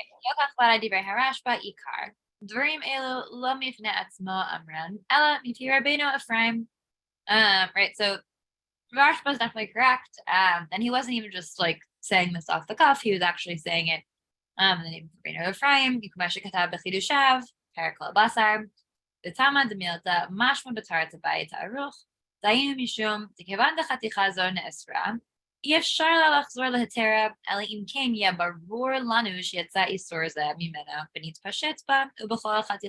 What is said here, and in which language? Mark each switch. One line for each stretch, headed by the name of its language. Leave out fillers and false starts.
Hebrew: יוקח ודאי דברי הרשב"א עיקר. דברים אלו לא מפני עצמו אמרן, אלא מפי רבנו Ephraim.
English: Right, so Rashba is definitely correct. And he wasn't even just like saying this off the cuff, he was actually saying it in the name of Rabbeinu Ephraim,
Hebrew: כמו שכתב בחידושיו, פרק לא בשר, בתמה דמילתא משמע בתורת הבית הערוך, דהיינו משום דכיוון דחתיכה זו נאסרה, אי אפשר לה לחזור להתרה, אלא אם כן יהיה ברור לנו שיצא איסור זה ממנה ונתפשט בה, ובכל